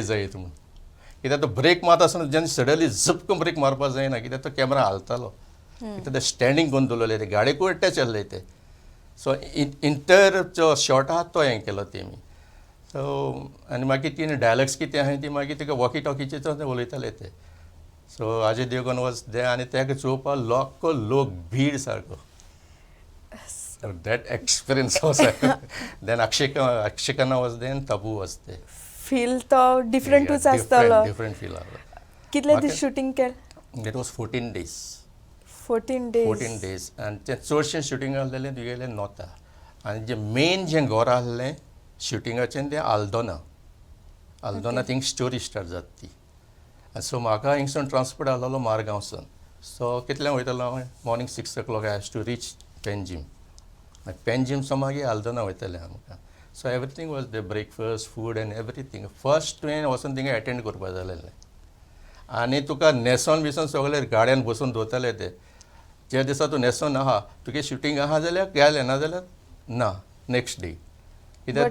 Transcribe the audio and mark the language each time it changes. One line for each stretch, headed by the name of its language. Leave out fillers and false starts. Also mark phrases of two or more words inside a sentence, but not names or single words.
Konkani: जायत म्हूण कित्याक तो ब्रेक मारता आसतना जेन्ना सडनली झप करून ब्रेक मारपाक जायना कित्याक तो कॅमेरा हालतालो कित्याक ते स्टँडींग करून दवरलेले ते गाडयेकूय अटॅच आहले ते सो इंटर जो शॉट आहा तो हें केलो तेमी सो आनी मागीर ती डायलॉग्स कितें आहाय ती मागीर तिका वॉकी टॉकीचेर उलयताले ते सो
English: Ajay Devgan was there
Konkani: आनी तेका चोवपाक लोक भीड सारको
English: So that experience was then Akshay Khanna was there and Tabu was there.
Konkani: फील तो डिफरंटूच आसतलो
English: Different feel आहलो.
Konkani: कितले दीस शूटिंग केलें
English: That was 14 days. 14 days 14 days and
Konkani: ते चडशें शूटिंग आहलेलें तुगेलें नॉर्था आनी जें मेन जें घर आहलें शुटिंगाचें तें आल्दोना
English: thing story start
Konkani: जाता ती आनी सो म्हाका हिंगसून ट्रान्सपोर्ट आहलोलो मारगांवसून सो कितल्यांक वयतालो हांव
English: morning 6 o'clock I have to reach
Konkani: पेनजीम पेनजीमचो मागीर आल्दोना वयतालें आमकां सो
English: everything was the breakfast food and everything first
Konkani: तुवें वचून थिंगा एटेंड करपा जालेलें आनी तुका न्हेसोन बिसोन सगळे गाड्यान बसून दवरताले ते ज्या दिसा तूं न्हेसोन आहा तुगे शुटींग आहा जाल्यार गेलें ना जाल्यार ना
English: next day
Konkani: कित्याक